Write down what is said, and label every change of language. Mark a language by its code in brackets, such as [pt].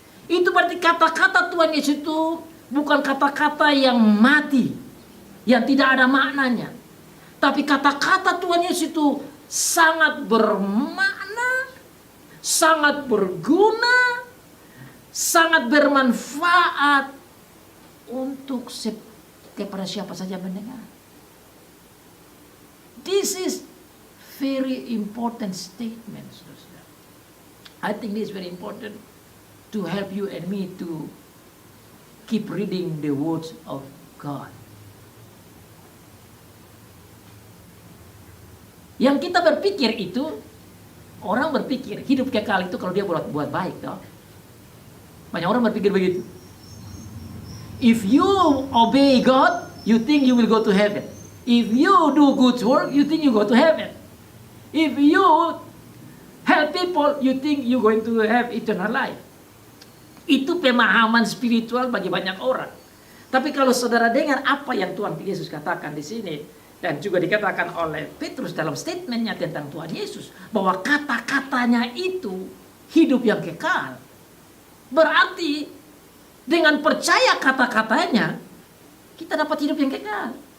[id] Itu berarti kata-kata Tuhan Yesus itu bukan kata-kata yang mati, yang tidak ada maknanya. Tapi kata-kata Tuhan Yesus itu sangat bermakna, sangat berguna, sangat bermanfaat untuk kepada siapa saja mendengar. [en] This is very important statement, saudara. I think this is very important to help you and me to keep reading the words of God. [id] Yang kita berpikir itu, orang berpikir hidup kekal itu kalau dia buat baik, toh. Banyak orang berpikir begitu. [en] If you obey God, you think you will go to heaven. If you do good work, you think you go to heaven. If you help people, you think you going to have eternal life. [id] Itu pemahaman spiritual bagi banyak orang. Tapi kalau saudara dengar apa yang Tuhan Yesus katakan di sini, dan juga dikatakan oleh Petrus dalam statementnya tentang Tuhan Yesus, bahwa kata-katanya itu hidup yang kekal. Berarti dengan percaya kata-katanya, kita dapat hidup yang kekal.